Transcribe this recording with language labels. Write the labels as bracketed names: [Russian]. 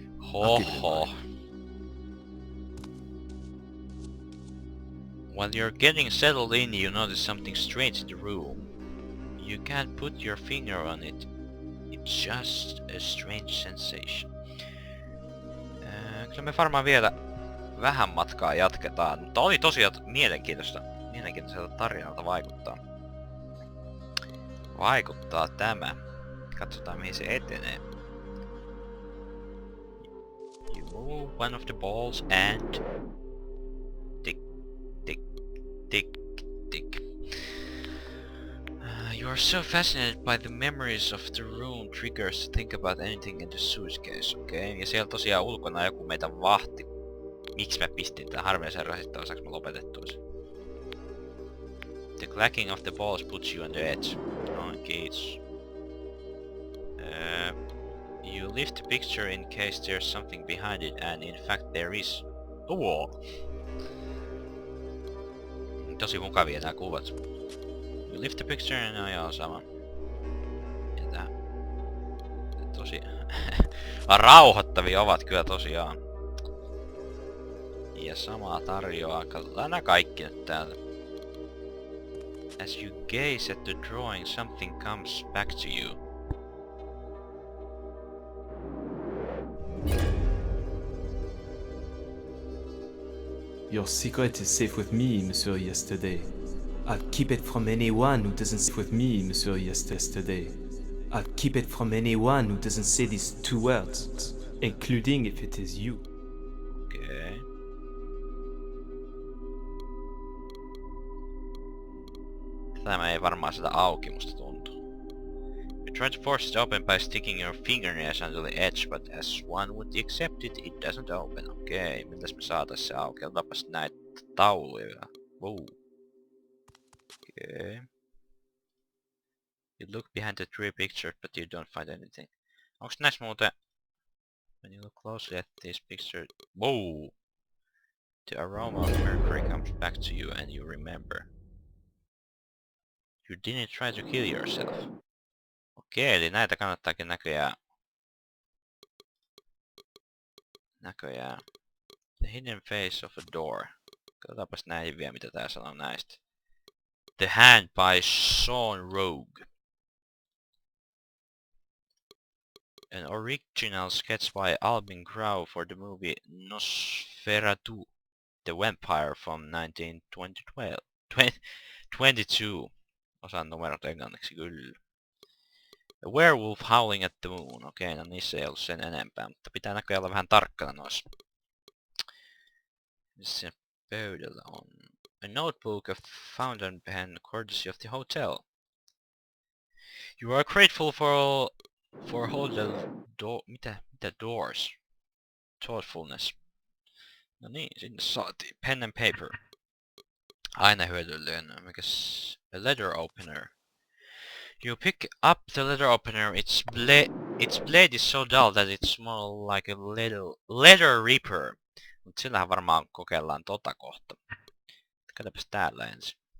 [English] Ho keep it in ho. mind. While you're getting settled in, you notice something strange in the room. You can't put your finger on it. It's just a strange sensation. [Finnish] Kyllä me varmaan vielä vähän matkaa jatketaan, mutta oli tosiaan mielenkiintoiselta tarinalta vaikuttaa. vaikuttaa tämä? Katsotaan mihin se etenee. [English] You move one of the balls and... Tick, tick, tick, tick. You are so fascinated by the memories of the room triggers to think about anything in the suitcase, okei? [Finnish] Okay. Ja siellä tosiaan ulkona joku meitä vahti. Miksi mä pistin tän harvinaisen rasittava, saaks mä lopetettua sen? [English] The clacking of the balls puts you on the edge. [Finnish] No, kiitos. [English] You lift the picture in case there's something behind it, and in fact there is. [Finnish] Tosi mukavia nää kuvat. [English] You lift the picture [Finnish] and no joo sama. Ja tää... Tosi... rauhoittavia ovat kyllä tosiaan. Ja samaa tarjoaa. Katsotaan nää kaikki nyt täältä. [English] As you gaze at the drawing, something comes back to you. Your secret is safe with me, Monsieur Yesterday. I'll keep it from anyone who doesn't safe with me, Monsieur Yesterday. I'll keep it from anyone who doesn't say these two words, including if it is you. [Finnish] Okei. Tämä ei varmaan sitä auki, musta tuntuu. [English] You try to force it open by sticking your fingernails onto the edge, but as one would accept it, it doesn't open. [Finnish] Okei, miltäs me saatais se auki? Otetaanpas näitä tauluja vielä. Wow. Okei. [English] You look behind the three pictures, but you don't find anything. [Finnish] Onks näissä muuten... [English] When you look closely at these pictures... Wow! The aroma of mercury comes back to you and you remember. You didn't try to kill yourself. [Finnish] Okei, eli näitä kannattaakin näköjään... [English] The hidden face of a door. [Finnish] Katsotaanpas näihin vielä, mitä tää sanoo näistä. [English] The Hand by Sean Rogue. An original sketch by Albin Grau for the movie Nosferatu, the Vampire from 1922. [Finnish] Osaan numerot englanniksi kyllä. [English] A werewolf howling at the moon. [Finnish] Okei, no niissä ei ollut sen enempää, mutta pitää näköjään olla vähän tarkkana noissa. Missä pöydällä on? [English] A notebook of fountain pen courtesy of the hotel. You are grateful for all the mitä doors? Thoughtfulness. [Finnish] No niin, sinne saatiin. [English] Pen and paper. [Finnish] Aina hyödyllinen. Mikäs? [English] A letter opener. You pick up the letter opener. Its blade is so dull that it's more like a letter ripper. [Finnish] Mut sillähän varmaan kokeillaan tota kohta. Katsotaanpas täällä ensin.